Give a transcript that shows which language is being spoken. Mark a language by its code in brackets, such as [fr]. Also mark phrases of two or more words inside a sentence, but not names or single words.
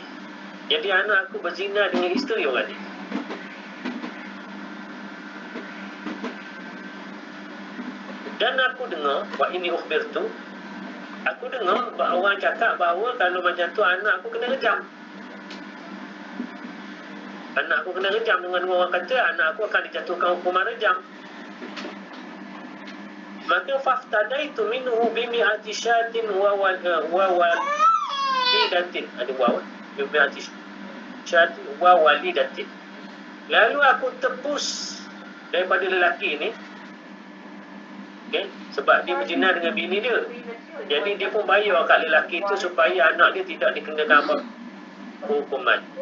[ms] Jadi anak aku berzina dengan isteri orang ni. Dan aku dengar, [ar] وإني أخبرت, [ms] aku dengar orang cakap bahawa kalau macam tu anak aku kena rejam. Anak aku kena rejam, dengan orang kata anak aku akan dijatuhkan hukuman rejam. [ar] Maka فافتديت منه بمائة شاة ووليدة. [ms] Ada waw. [ar] بمائة شاة ووليدة. [ms] Lalu aku tebus daripada lelaki ini. Okay? Sebab dia berzina dengan bini dia. Jadi dia pun bayar kat lelaki itu supaya anak dia tidak dikenakan apa hukuman.